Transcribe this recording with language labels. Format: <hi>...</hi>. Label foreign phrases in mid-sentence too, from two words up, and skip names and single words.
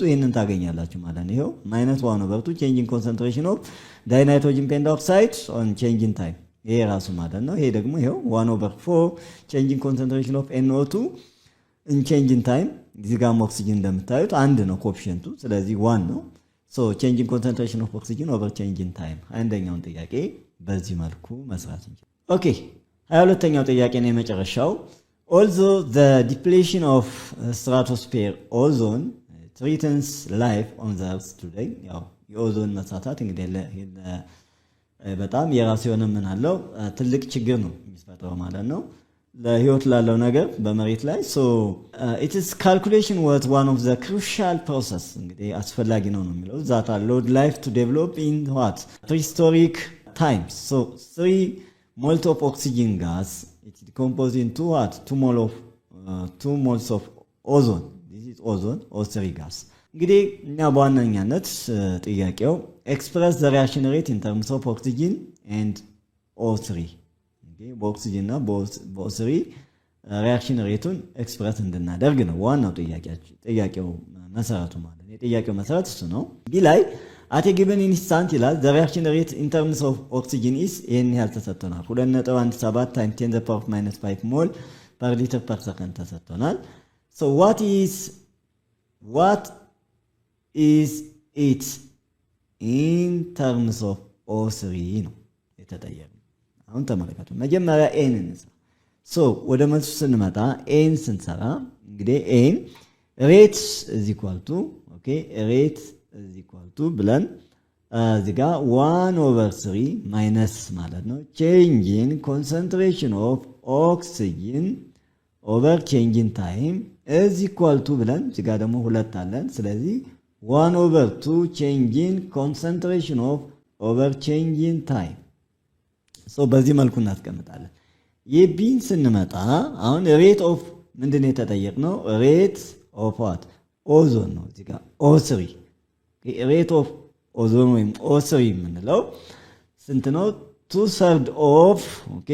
<am>ይሄንን ታገኛላችሁ ማለት ነው። ይሄው</am> <en>-1/2 changing concentration of dinitrogen pentoxide on changing time</en> <am>ይሄ ራሱ ማለት ነው። ይሄ ደግሞ ይሄው</am> <en>1/4 changing concentration of NO2 in changing</en> <am>ታይም። እዚህ ጋር ኦክሲጅን እንደምታዩት አንድ ነው ኮኤፊሺየንቱ፣ ስለዚህ 1 ነው።</am> <en>so changing concentration of oxygen over changing time።</en> <am>አንደኛውን ጥያቄ በዚህ መልኩ መስራት እንችላለን። ኦኬ 22ኛው ጥያቄ ነው የመጨረሻው።</am> <en>although the depletion of stratosphere ozone threatens life on the earth today</en> <am>ያው የኦዞን መሳሳት እንግዲህ በጣም የራሱ የሆነ ምን አለው ትልቅ ችግር ነው የሚፈጥረው ማለት ነው ለህይወት ላለው ነገር በመሬት ላይ</am> <en>so it is calculation was one of the crucial process</en> <am>እንግዲህ አስፈላጊ ነው የሚለው</am> <en>that allowed life to develop in what prehistoric times. So 3 moles of oxygen gas it decomposes into what 2 moles of ozone. This is ozone O3 gas.</en> <am>እንግዲህ እኛ በዋነኛነት ጥያቄው</am> <en>express the reaction rate in terms of oxygen and O3</en> <am>እንግዲህ በኦክሲጅን እና በO3 ሪአክሽን ሬቱን ኤክስፕረስ እንድናደርግ ነው ዋናው ጥያቄው መሰረቱ ማለት ነው። የጥያቄው መሰረት እሱ ነው። ቢ ላይ</am> <en>at a given instant</en> <am>ይላል</am> <en>the reaction rate in terms of oxygen is</en> <am>ይሄን ያህል ተሰጥቶናል</am> <en>2.17 times 10 to the power of -5 mole per liter per second</en> <am>ተሰጥቶናል።</am> <en>so what is it in terms of O3</en> <am>ነው የተጠየቀው። አሁን ተመልከቱ መጀመሪያ ኤን እንሰራ። so ወደ መልሱ ስንመጣ ኤን ስንሰራ እንግዲህ ኤን</am> <en>rate is equal to okay rate is equal to</en> <am>ብለን እዚህ ጋር 1/3 ማይነስ ማለት ነው</am> <en>change in concentration of oxygen over change in time is equal to</en> <am>ብለን እዚህ ጋር ደግሞ ሁለት አለን ስለዚህ</am> <en>1/2 change in concentration of over change in time so</en> <am>በዚህ መልኩ እናስቀምጣለን። የቢን ስንመጣ አሁን</am> <en>rate of</en> <am>ምንድነው የተጠየቅነው</am> <en>rate of what</en> <am>ኦዞን ነው እዚህ ጋር O3</am> <en>rate of ozone</en> <am>ወይም O3 የምንለው ስንት ነው 2/3</am> <en>of okay</en>